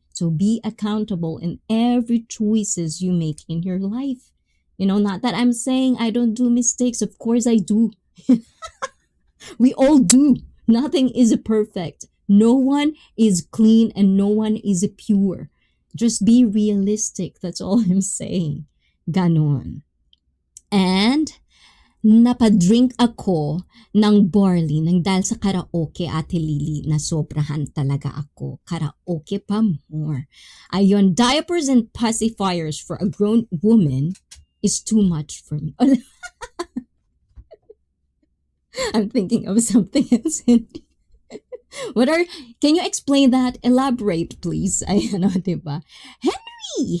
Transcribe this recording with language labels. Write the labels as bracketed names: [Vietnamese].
[English] So be accountable in every choices you make in your life. Not that I'm saying I don't do mistakes. Of course I do. We all do. Nothing is perfect. No one is clean and no one is pure. Just be realistic. That's all I'm saying. [Filipino] Ganon. And napadrink ako ng barley nang dahil sa karaoke, Ate Lily, na sobrahan talaga ako. [English] Karaoke pa more. [Filipino] Ayun, [English] diapers and pacifiers for a grown woman is too much for me. I'm thinking of something else. Can you explain that? Elaborate, please. [Filipino] Ayan, diba? [English] Henry!